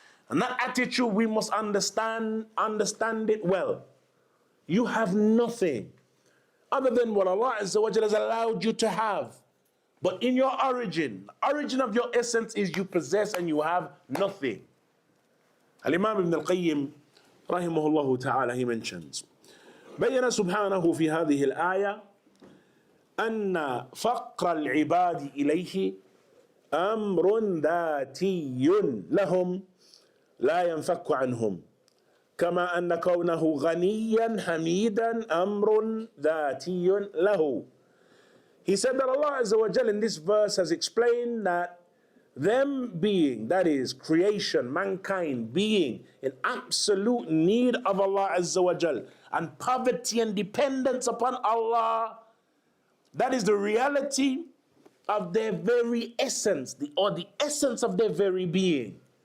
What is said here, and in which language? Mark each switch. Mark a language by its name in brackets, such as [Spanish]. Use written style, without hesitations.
[English] And that attitude, we must understand it well. You have nothing other than what Allah Azza wa Jalla has allowed you to have. But in your origin, the origin of your essence is you possess and you have nothing. [Arabic] Al-Imam Ibn al-Qayyim, rahimahullah ta'ala, [English] he mentions, [Arabic] بين سبحانه في هذه الآية أن فقر العباد إليه أمر ذاتي لهم لا ينفك عنهم كما أن كونه غنيا حميدا أمر ذاتي له. [English] He said that Allah Azza wa Jal in this verse has explained that them being, that is creation, mankind being in absolute need of Allah Azza wa Jal and poverty and dependence upon Allah, that is the reality of their very essence, or the essence of their very being.